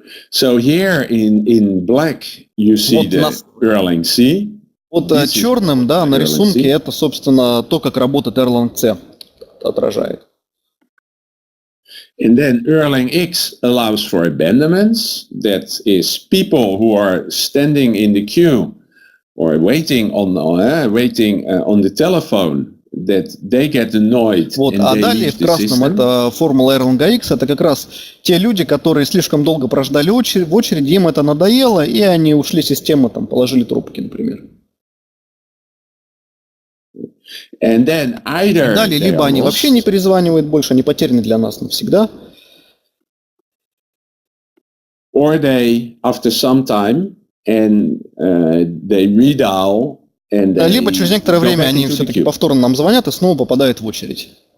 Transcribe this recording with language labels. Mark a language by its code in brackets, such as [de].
[en] So here in black you see the Erlang C. [ru] Вот черным, да, на рисунке это, собственно, то, как работает Erlang C, отражает. [en] And then Erlang X allows for abandonments. That is people who are standing in the queue or waiting on the telephone, that they get annoyed. [ru] Вот, а далее в красном это формула Erlang X, это как раз те люди, которые слишком долго прождали в очереди, им это надоело, и они ушли с системы, там, положили трубки, например. [en] And then either [ru] далее, либо они вообще не перезванивают больше, они потеряны для нас навсегда. [en] Or they, after some time, and they redial, and they [ru] либо через некоторое время они все-таки повторно нам звонят и снова попадают в очередь.